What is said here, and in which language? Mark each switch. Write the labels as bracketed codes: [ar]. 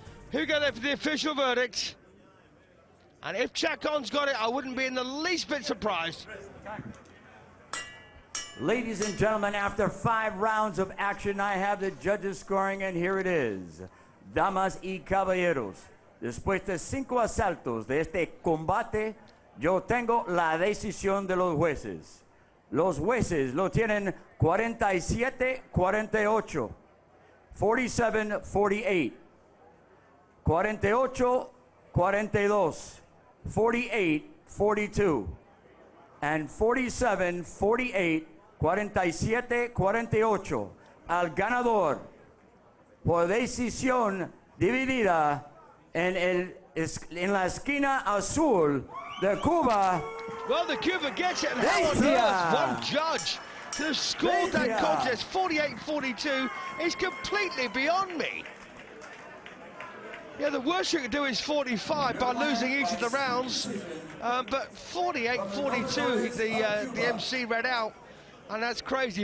[en] Here we go there for the official verdict. And if CHACON's got it, I wouldn't be in the least bit surprised. Ladies and gentlemen, after 5 rounds of action, I have the judges scoring, and here it is. [es] Damas y caballeros, después de 5 asaltos de este combate, yo tengo la decisión de los jueces. Los jueces lo tienen 47-48, 47-48. [en] 48-42, 48-42, and 47-48, 47-48. [es] Al ganador por decisión dividida en la esquina azul de Cuba. [en] Well, the Cuba gets it, and how on earth one judge to have scored that contest 48-42 is completely beyond me. Yeah, the worst you can do is 45 by losing each of the rounds. But 48-42, the MC read out, and that's crazy.